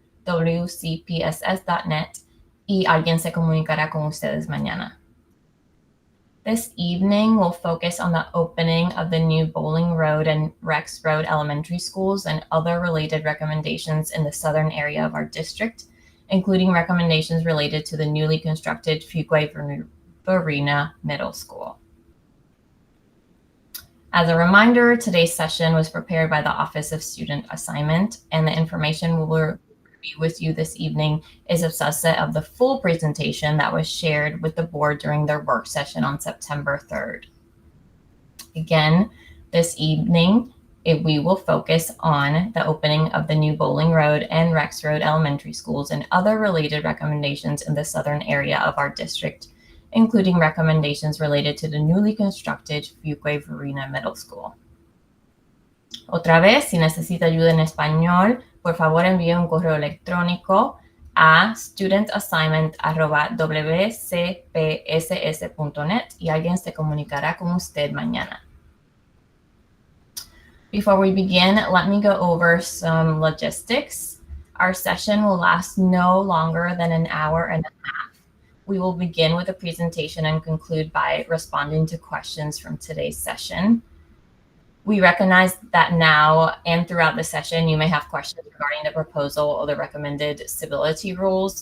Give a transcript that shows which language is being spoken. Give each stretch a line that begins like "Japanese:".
Spanish: wcpss.net y alguien se comunicará con ustedes mañana.
English: This evening, we'll focus on the opening of the new Bowling Road and Rex Road elementary schools and other related recommendations in the southern area of our district, including recommendations related to the newly constructed Fuquay-Varina Middle School. As a reminder, today's session was prepared by the Office of Student Assignment, and the information we will review with you this evening is a subset of the full presentation that was shared with the board during their work session on September 3rd. Again, this evening, we will focus on the opening of the new Bowling Road and Rex Road elementary schools and other related recommendations in the southern area of our district, including recommendations related to the newly constructed Fuquay-Varina Middle School.
Spanish: Otra vez, si necesita ayuda en español, por favor envíe un correo electrónico a studentassignment@wcpss.net y alguien se comunicará con usted mañana.
English: Before we begin, let me go over some logistics. Our session will last no longer than an hour and a half. We will begin with a presentation and conclude by responding to questions from today's session. We recognize that now and throughout the session, you may have questions regarding the proposal or the recommended stability rules.